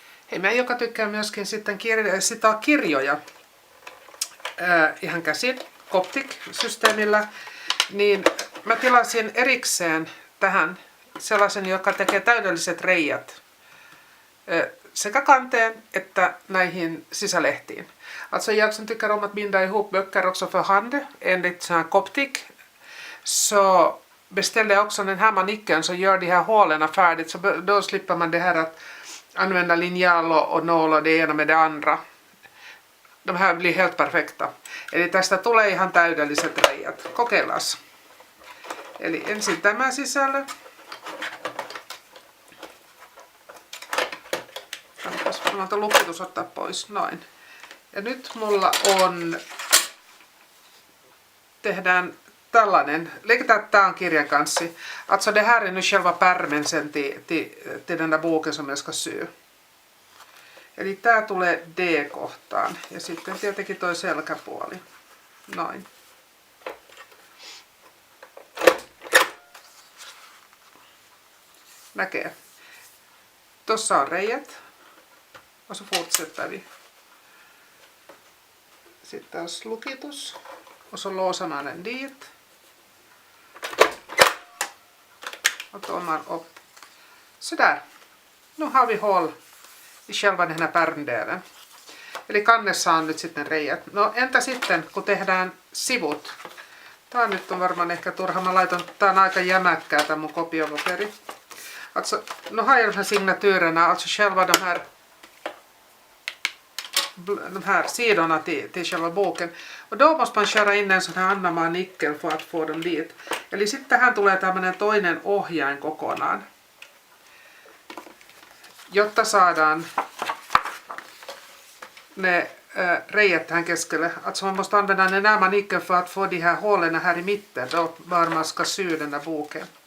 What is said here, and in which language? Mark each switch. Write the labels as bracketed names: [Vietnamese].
[Finnish] Hei, mä joka tykkää myöskin sitten sitoa kirjoja ihan käsin Coptic-systeemillä, niin mä tilasin erikseen tähän sellaisen, joka tekee täydelliset reijät sekä kanteen että näihin sisälehtiin. [Swedish] Alltså jag som tycker om att binda ihop böcker också för hand enligt Coptic, så beställde jag också den här manicken som gör de här hålen färdigt, så då slipper man det här att använda linjal och nål och det ena med det andra. De här blir helt perfekta. [Finnish] Eli tästä tulee ihan täydelliset reijät. Kokeillaan. Eli ensin tämä sisällä. Kannattaa tuon lukitus ottaa pois. Noin. Ja nyt mulla on... Tehdään tällainen. Leikitään, att tää on kirjankanssi. [Swedish] Alltså det här är nu själva pärmen sen till den där boken som jag ska sy. [Finnish] Eli tää tulee D-kohtaan. Ja sitten tietenkin toi selkäpuoli. Noin. Näkee. Tossa on reijät. [Swedish] Och så fortsätter vi. [Finnish] Sitten taas lukitus. [Swedish] Och så låser man den dit. Och tar man upp. Sådär. Nu har vi hål i själva den här pärmdelen. [Finnish] Eli kannessa on nyt sitten reijät. No entä sitten kun tehdään sivut? Tää nyt on varmaan ehkä turha. Mä laitan, tää on aika jämäkkää tää mun kopiopaperi. [Swedish] Alltså, nu har jag de här signatyrerna, alltså själva de här sidorna till själva boken. Och då måste man köra in en sån här Annamaa nickel för att få dem dit. [Finnish] Eli sitten tähän tulee tämmönen toinen ohjain kokonaan. Jotta saadaan ne reijät tähän keskelle. [Swedish] Alltså man måste använda en Annamaa nickel för att få de här hålen här i mitten. Då var man ska sy den där boken.